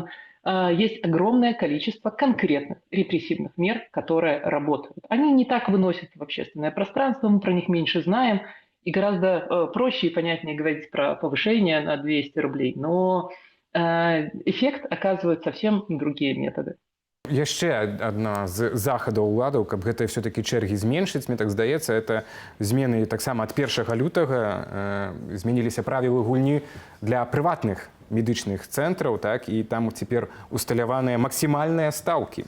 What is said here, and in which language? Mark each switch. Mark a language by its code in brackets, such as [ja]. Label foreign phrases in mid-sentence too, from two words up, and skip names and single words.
[ru] Есть огромное количество конкретных репрессивных мер, которые работают. Они не так выносятся в общественное пространство, мы про них меньше знаем, и гораздо проще и понятнее говорить про повышение на 200 рублей, но эффект оказывают совсем другие методы. [be] Яшчэ адна з захадаў уладаў, каб гэтыя все-таки чэргі зменшыць, мне так здаецца, это змены таксама ад 1 лютага зменіліся правілы гульні для прыватных медычных цэнтраў, так, і там цяпер усталяваныя максімальныя стаўкі.